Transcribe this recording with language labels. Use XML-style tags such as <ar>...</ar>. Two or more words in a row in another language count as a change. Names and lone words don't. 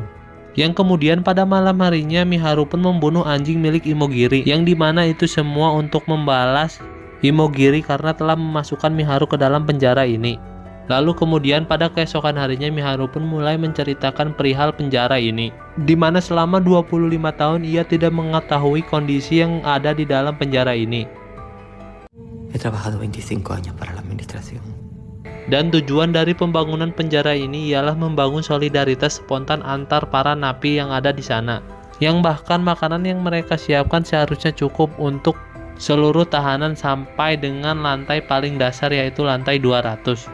<id>Yang kemudian pada malam harinya Miharu pun membunuh anjing milik Imogiri, yang dimana itu semua untuk membalas Imogiri karena telah memasukkan Miharu ke dalam penjara ini. Lalu kemudian pada keesokan harinya Miharu pun mulai menceritakan perihal penjara ini, dimana selama 25 tahun ia tidak mengetahui kondisi yang ada di dalam penjara ini.</id> <es>He trabajado 25 años para la administración.</es> <id>Dan tujuan dari pembangunan penjara ini ialah membangun solidaritas spontan antar para napi yang ada di sana. yang bahkan makanan yang mereka siapkan seharusnya cukup untuk seluruh tahanan sampai dengan lantai paling dasar, yaitu lantai 200.</id>